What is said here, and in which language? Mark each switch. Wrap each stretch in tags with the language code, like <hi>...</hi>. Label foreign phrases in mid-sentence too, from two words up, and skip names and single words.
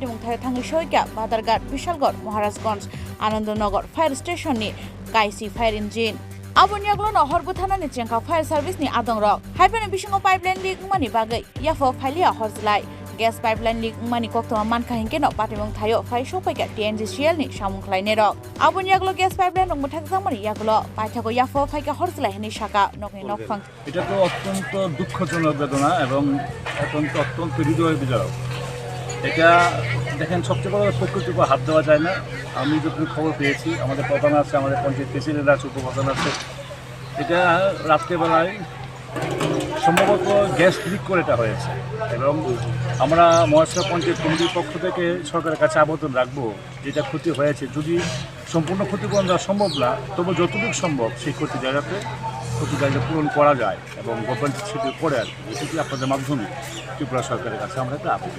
<trp>mung thai thangi soika Badarghat Bishalgarh Maharajganj Anandnagar</trp> <en>fire station</en> <trp>ni kaisi</trp> <en>fire engine</en> <trp>aboni aglo no horbu thana ni chengka</trp> <en>fire service</en> <trp>ni adongrok haibani bisingo</trp> <en>pipeline leak</en> <trp>mani bagai yafo phalia horjlai</trp> <en>gas pipeline leak</en> <trp>mani koktoma manka hingkeno patimung thayo fai sopaika TNGCL ni samung khlaine rok aboni aglo</trp> <en>gas pipeline</en> <trp>rong muthak jamani yaglo paithago yafo phaika horjlai hini shaka nokni nokphang</trp> <bn>এটা তো অত্যন্ত দুঃখজনক বেদনা এবং অত্যন্ত হৃদয় বিদারক এটা দেখেন সবচেয়ে বড় প্রকৃতির হাত দেওয়া যায় না আমি যখন খবর পেয়েছি আমাদের প্রধান আছে আমাদের পঞ্চায়েত প্রেসিডেন্ট আছে উপপ্রধান আছে এটা রাত্রেবেলায় সম্ভবত গ্যাস লিক করে এটা হয়েছে এবং আমরা মহেশখালী পঞ্চায়েত কমিটির পক্ষ থেকে সরকারের কাছে আবেদন রাখবো যেটা ক্ষতি হয়েছে যদি সম্পূর্ণ ক্ষতিপূরণ দেওয়া সম্ভব না তবু যতটুকু সম্ভব সেই ক্ষতি জায়গাতে পূরণ করা যায় এবং গভর্নমেন্ট সেটি করে আর এটি আপনাদের মাধ্যমে ত্রিপুরা সরকারের কাছে আমরা একটা আবেদন</bn>